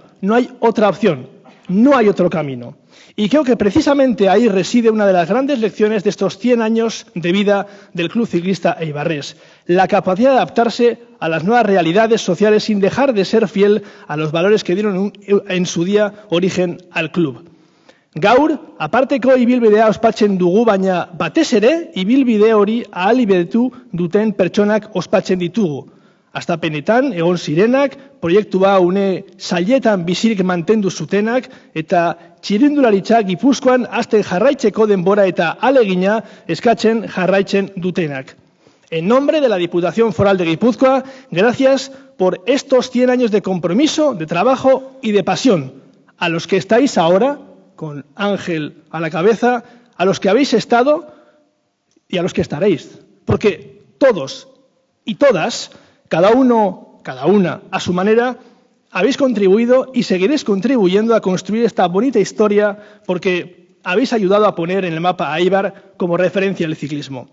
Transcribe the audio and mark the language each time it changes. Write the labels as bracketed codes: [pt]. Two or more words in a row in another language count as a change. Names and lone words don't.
[es] No hay otra opción, no hay otro camino. Y creo que precisamente ahí reside una de las grandes lecciones de estos 100 años de vida del Club Ciclista Eibarrés, la capacidad de adaptarse a las nuevas realidades sociales sin dejar de ser fiel a los valores que dieron en su día origen al club. [eu] Gaur, aparteko ibilbidea ospatzen dugu, baina batez ere ibilbide hori ahalbidetu duten pertsonak ospatzen ditugu. Astapenetan egon zirenak, proiektua une zailetan bizirik mantendu zutenak eta txirrindularitza Gipuzkoan hasten jarraitzeko denbora eta ahalegina eskatzen jarraitzen dutenak. [es] En nombre de la Diputación Foral de Guipúzcoa, gracias por estos 100 años de compromiso, de trabajo y de pasión, a los que estáis ahora, con Ángel a la cabeza, a los que habéis estado y a los que estaréis. Porque todos y todas, cada uno, cada una, a su manera, habéis contribuido y seguiréis contribuyendo a construir esta bonita historia porque habéis ayudado a poner en el mapa a Eibar como referencia del ciclismo.